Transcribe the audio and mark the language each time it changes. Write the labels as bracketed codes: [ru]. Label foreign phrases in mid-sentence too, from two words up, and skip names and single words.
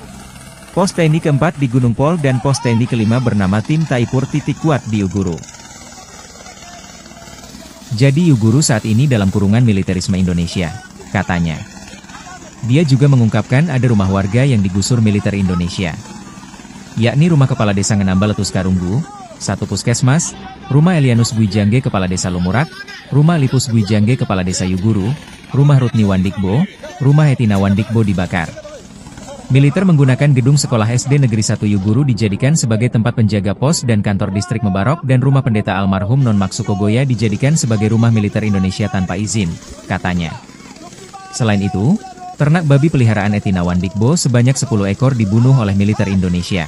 [id] Pos TNI keempat di Gunung Pol dan pos TNI kelima bernama Tim Taipur Titik Kuat di Yuguru. Jadi Yuguru saat ini dalam kurungan militerisme Indonesia, katanya. Dia juga mengungkapkan ada rumah warga yang digusur militer Indonesia. Yakni rumah Kepala Desa Ngenamba Letus Karunggu, 1 puskesmas, rumah Elianus Buijangge Kepala Desa Lumurak, rumah Lipus Buijangge Kepala Desa Yuguru, rumah Rutni Wandikbo, rumah Etina Wandikbo dibakar. Militer menggunakan gedung sekolah SD Negeri 1 Yuguru dijadikan sebagai tempat penjaga pos dan kantor distrik Mebarok dan rumah pendeta almarhum Non Maksu Kogoya dijadikan sebagai rumah militer Indonesia tanpa izin, katanya. Selain itu, ternak babi peliharaan Etina Wandikbo sebanyak 10 ekor dibunuh oleh militer Indonesia.